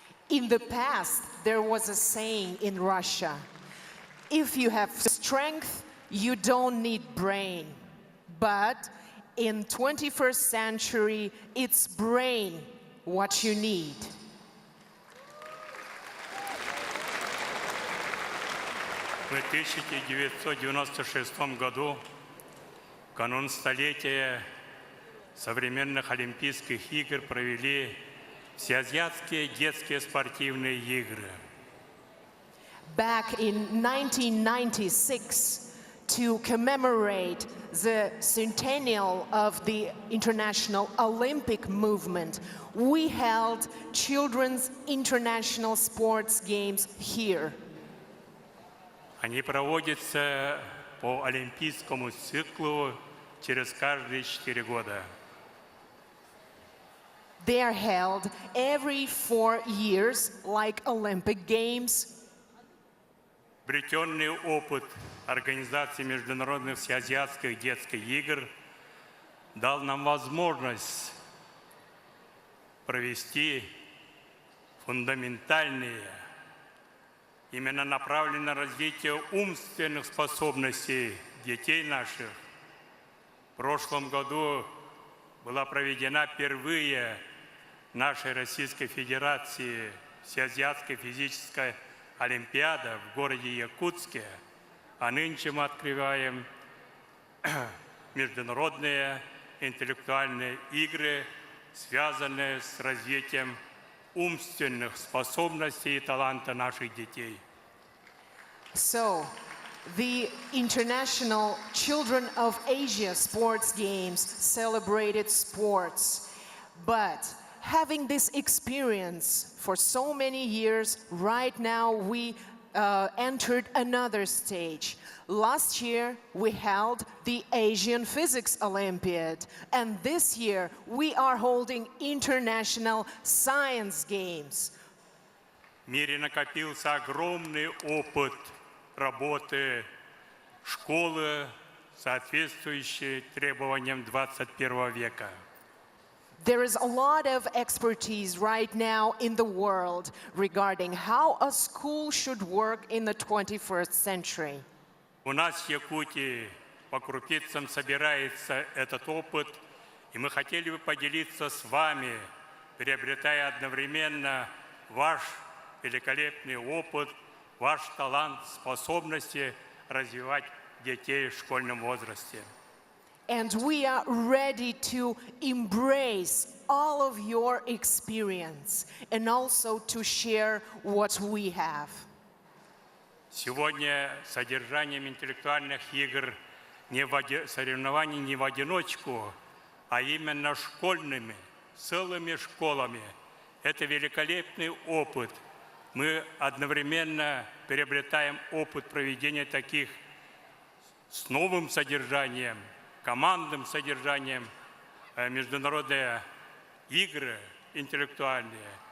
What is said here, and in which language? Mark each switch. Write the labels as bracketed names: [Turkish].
[English] In the past, there was a saying in Russia, if you have strength, you don't need brain. But in 21st century, it's brain what you need. [Russian] В 1996 году, в канун столетия современных Олимпийских игр, провели Всеазиатские детские спортивные игры. [English] Back in 1996, to commemorate the centennial of the International Olympic Movement, we held Children's International Sports Games here. [Russian] Они проводятся по олимпийскому циклу через каждые 4 года. [English] They are held every 4 years, like Olympic Games. [Russian] Обретенный опыт организации международных всеазиатских детских игр дал нам возможность провести фундаментальные, именно направленные на развитие умственных способностей детей наших. В прошлом году была проведена впервые нашей Российской Федерации Всеазиатская физическая олимпиада в городе Якутске, а нынче мы открываем международные интеллектуальные игры, связанные с развитием умственных способностей и таланта наших детей. [English] So, the International Children of Asia Sports Games celebrated sports, but having this experience for so many years, right now we entered another stage. Last year we held the Asian Physics Olympiad, and this year we are holding International Science Games. [Russian] В мире накопился огромный опыт работы школы, соответствующей требованиям 21 века. [English] There is a lot of expertise right now in the world regarding how a school should work in the 21st century. [Russian] У нас в Якутии по крупицам собирается этот опыт, и мы хотели бы поделиться с вами, приобретая одновременно ваш великолепный опыт, ваш талант, способности развивать детей в школьном возрасте. [English] And we are ready to embrace all of your experience and also to share what we have. [Russian] Сегодня содержанием интеллектуальных игр соревнований не в одиночку, а именно школьными, целыми школами. Это великолепный опыт. Мы одновременно приобретаем опыт проведения таких с новым содержанием, командным содержанием, международные игры интеллектуальные.